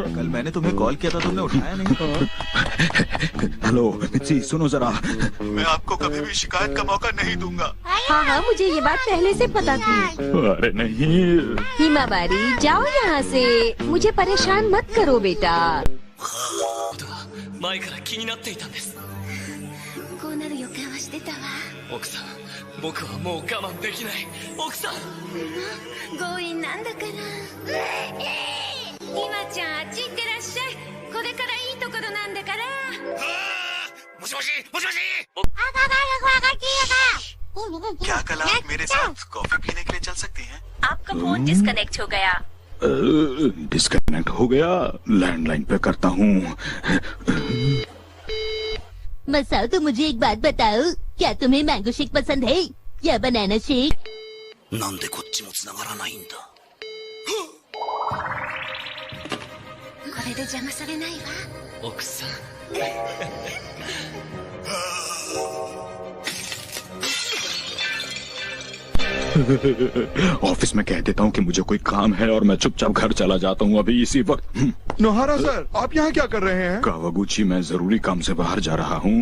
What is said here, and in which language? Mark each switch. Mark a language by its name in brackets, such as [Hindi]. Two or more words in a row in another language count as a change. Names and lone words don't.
[Hindi] कल मैंने तुम्हें कॉल किया था, तुमने उठाया नहीं। हेलो मित्सी, सुनो जरा। मैं आपको कभी भी शिकायत का मौका नहीं दूंगा। हाँ हाँ, मुझे ये बात पहले से पता थी। अरे नहीं हिमावारी, जाओ यहाँ से। मुझे परेशान मत करो बेटा। [Japanese] 前から気になっていたんです。こうなる予感はしてたわ。奥さん、僕はもう我慢できない。奥さん。強引なんだから。ひまちゃん、あっち行ってらっしゃい。これからいいところなんだから。もしもし、もしもし。 [Hindi] क्या कल आप मेरे साथ कॉफी पीने के लिए चल सकती हैं? आपका फोन डिस्कनेक्ट हो गया। डिस्कनेक्ट हो गया। लैंडलाइन पे करता हूँ। मसाओ, तो मुझे एक बात बताओ, क्या तुम्हें [English] mango shake [Hindi] पसंद है या [English] banana shake? [Japanese] なんでこっちも繋がらないんだ。これで邪魔されないわ。奥さん。 [Hindi] ऑफिस में कह देता हूँ कि मुझे कोई काम है और मैं चुपचाप घर चला जाता हूँ अभी इसी वक्त। नोहारा सर, आप यहाँ क्या कर रहे हैं? कावागुची, मैं जरूरी काम से बाहर जा रहा हूँ।